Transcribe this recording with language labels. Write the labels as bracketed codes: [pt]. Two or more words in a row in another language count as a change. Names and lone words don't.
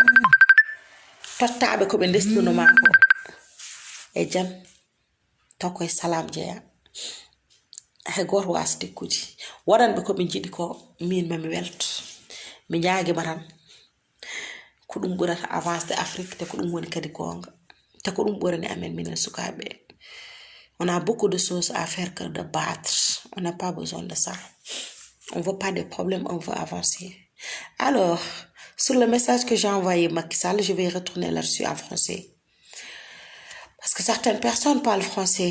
[ff] Tottaɓe koɓe ndesnunoma ko e jam taw koye salam jeeya. Hay goto wasa tekkude. Waɗanɓe koɓe jiɗi ko min mami welto. Mi ñaaguima tan ko ɗum ɓurata [fr] avance de Afrique [ff] te ko ɗum woni kadi gonga. Te ko ɗum ɓurani amen minen sukaɓe. [fr] On a beaucoup de choses à faire que de battre. On n'a pas besoin de ça. On ne veut pas de problème, on veut avancer. Alors, sur le message que j'ai envoyé Macky Sall, je vais retourner là-dessus en français. Parce que certaines personnes parlent français.